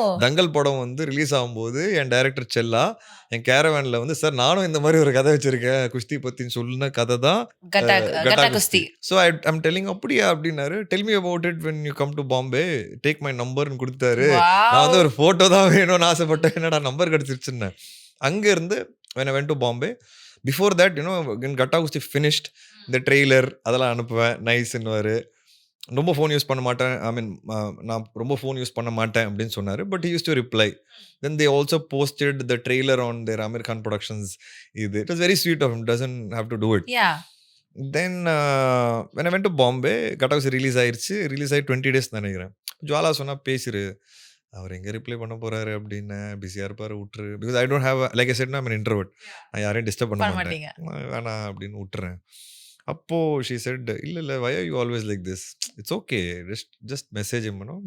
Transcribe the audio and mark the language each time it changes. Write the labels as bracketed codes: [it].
[ta] தங்கல் படம் வந்து ரிலீஸ் ஆகும்போது என் டைரக்டர் செல்லா என் கேரவேனில் வந்து சார் நானும் இந்த மாதிரி ஒரு கதை வச்சிருக்கேன் குஸ்தி பத்தின்னு சொன்ன கதை தான் கட்டா கட்டா கட்டா குஸ்தி. குஸ்தி. [en] so I'm telling [ta] அப்படியா அப்படின்னாரு. [en] tell me about it when you come to Bombay take my நம்பர்னு [ta] கொடுத்தாரு. நான் வந்து [en] Wow. [ta] ஒரு ஃபோட்டோ தான் வேணும்னு ஆசைப்பட்டேன். என்னடா நம்பர் கிடச்சிருச்சுன்னு அங்கேருந்து [en] when I went to Bombay. Before that, when Gatta Gusti finished, the trailer [ta] அதெல்லாம் அனுப்புவேன். நைஸ்ன்னுவாரு. ரொம்ப ஃபோன் யூஸ் பண்ண மாட்டேன். ஐ மீன் நான் ரொம்ப ஃபோன் யூஸ் பண்ண மாட்டேன் அப்படின்னு சொன்னார். [en] But he used to reply. Then they also posted the trailer on their American Productions. It was very sweet of him. Doesn't have to do it. Yeah. Then when I went to Bombay, Gatta Gusti [ta] release ஆயிடுச்சு. Release ஆகி [en] 20 days [ta] நினைக்கிறேன். ஜுவாலா சொன்னா பேசிரு. அவர் எங்கே reply பண்ண போகிறாரு அப்படின்னு பிஸியாக இருப்பார் விட்டுரு. [en] Because I don't have like I said நான் introvert. [ta] நான் யாரையும் டிஸ்டர்ப் பண்ண பண்ண மாட்டேன். மாட்டீங்க. வேணாம் அப்படின்னு விட்டுறேன். அப்போது [en] she said இல்லை why are you always like this, it's okay just [ta] message பண்ணோம்.